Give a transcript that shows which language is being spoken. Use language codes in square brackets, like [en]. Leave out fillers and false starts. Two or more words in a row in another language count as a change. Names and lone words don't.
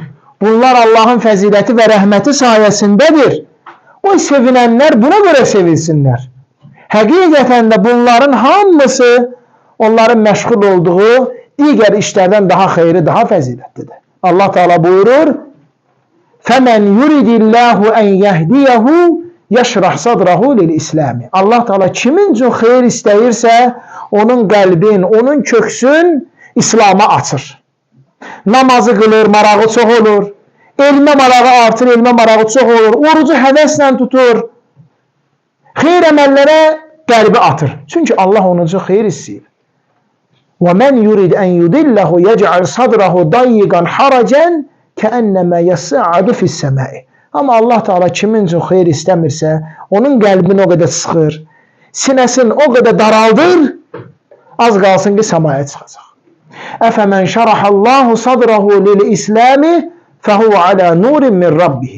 [az] Bunlar Allahın fəziləti və rəhməti sayəsindədir. O sevinənlər buna görə sevinsinlər. Həqiqətən də bunların hamısı onların məşğul olduğu digər işlərdən daha xeyri, daha fəzilətlidir. Allah Teala buyurur, [ar] فَمَنْ يُرِدِ اللّٰهُ اَنْ يَهْدِيَهُ يَشْرَحْ صَدْرَهُ لِلْإِسْلَامِ. [az] Allah Teala kimin üçün xeyir istəyirsə, onun qəlbin, onun köksün İslam'a açır. Namazı qılır, marağı çox olur. Elmə marağı artır, elmə marağı çox olur. Orucu həvəslə tutur. Xeyir əməllərə qəlbi atır. Çünki Allah onun üçün xeyir istəyir. [ar] وَمَنْ يُرِدْ اَنْ يُدِلَّهُ يَجْعَلْ صَدْرَهُ ضَيِّقًا حَرَجًا كَأَنَّمَا يَصَّعَّدُ فِي السَّمَاءِ. [az] Amma Allah Teala kimin üçün xeyir istəmirsə, onun qəlbini o qədər sıxır, sinəsini o qədər daraldır, az qalsın ki, səmaya çıxacaq. [ar] أفمن شرح الله صدره للإسلام فهو على نور من ربه.